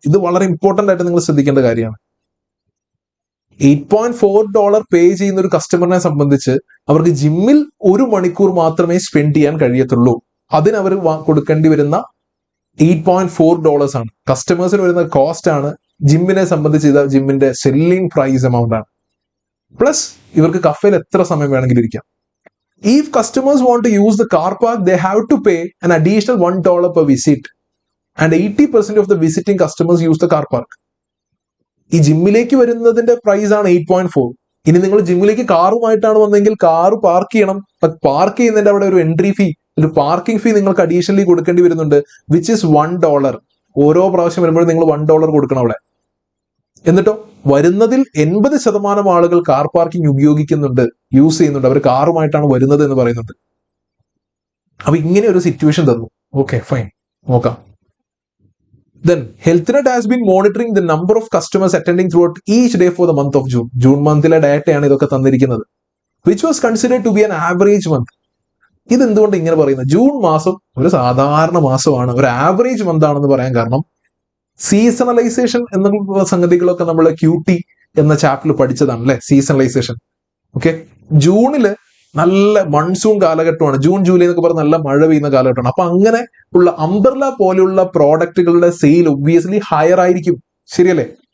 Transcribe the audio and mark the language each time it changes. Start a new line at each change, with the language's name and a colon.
Malayalam: ഇത് വളരെ ഇമ്പോർട്ടന്റ് ആയിട്ട് നിങ്ങൾ ശ്രദ്ധിക്കേണ്ട കാര്യമാണ്. $8.4 പേ ചെയ്യുന്ന ഒരു കസ്റ്റമറിനെ സംബന്ധിച്ച് അവർക്ക് ജിമ്മിൽ 1 മണിക്കൂർ മാത്രമേ സ്പെൻഡ് ചെയ്യാൻ കഴിയത്തുള്ളൂ. അതിന് അവർ കൊടുക്കേണ്ടി വരുന്ന $8.4 ആണ്. കസ്റ്റമേഴ്സിന് വരുന്ന കോസ്റ്റ് ആണ്. ജിമ്മിനെ സംബന്ധിച്ച് ഇത് ജിമ്മിന്റെ സെല്ലിംഗ് പ്രൈസ് എമൗണ്ട് ആണ്. പ്ലസ് ഇവർക്ക് കഫേയിൽ എത്ര സമയം വേണമെങ്കിലും ഇരിക്കാം.
English: If customers want to use the car park, they have to pay an additional $1 per visit. And 80% of the visiting customers use the car park.
Malayalam: ഈ ജിമ്മിലേക്ക് വരുന്നതിന്റെ പ്രൈസ് ആണ് 8.4. ഇനി നിങ്ങൾ ജിമ്മിലേക്ക് കാറുമായിട്ടാണ് വന്നെങ്കിൽ കാറ് പാർക്ക് ചെയ്യണം. പാർക്ക് ചെയ്യുന്നതിന്റെ അവിടെ ഒരു എൻട്രി ഫീ, ഒരു പാർക്കിംഗ് ഫീ നിങ്ങൾക്ക് അഡീഷണലി കൊടുക്കേണ്ടി വരുന്നുണ്ട്,
English: Which is $1.
Malayalam: ഓരോ പ്രാവശ്യം വരുമ്പോഴും നിങ്ങൾ $1 കൊടുക്കണം അവിടെ. എന്നിട്ടോ വരുന്നതിൽ 80% ആളുകൾ കാർ പാർക്കിംഗ് ഉപയോഗിക്കുന്നുണ്ട്, യൂസ് ചെയ്യുന്നുണ്ട്. അവർ കാറുമായിട്ടാണ് വരുന്നത് എന്ന് പറയുന്നുണ്ട്. അപ്പൊ ഇങ്ങനെ ഒരു സിറ്റുവേഷൻ തന്നു. ഓക്കെ, ഫൈൻ, നോക്കാം.
English: Then HealthNet has been monitoring the number of customers attending throughout each day for the month of June.
Malayalam: June മന്തിലെ ഡാറ്റയാണ് ഇതൊക്കെ തന്നിരിക്കുന്നത്.
English: Which was considered to be an average month.
Malayalam: ഇത് എന്തുകൊണ്ട് ഇങ്ങനെ പറയുന്നത്? ജൂൺ മാസം ഒരു സാധാരണ മാസമാണ്, ഒരു ആവറേജ് മന്ത് ആണെന്ന് പറയാൻ കാരണം സീസണലൈസേഷൻ എന്നുള്ള സംഗതികളൊക്കെ നമ്മൾ QT എന്ന ചാപ്റ്ററിൽ പഠിച്ചതാണ് അല്ലെ, സീസണലൈസേഷൻ. ഓക്കെ, ജൂണില് നല്ല മൺസൂൺ കാലഘട്ടമാണ്. ജൂൺ ജൂലൈ എന്നൊക്കെ പറഞ്ഞാൽ നല്ല മഴ പെയ്യുന്ന കാലഘട്ടമാണ്. അപ്പൊ അങ്ങനെ ഉള്ള അംബ്രല പോലെയുള്ള പ്രോഡക്റ്റുകളുടെ സെയിൽ ഒബ്വിയസ്ലി ഹയർ ആയിരിക്കും, ശരിയല്ലേ?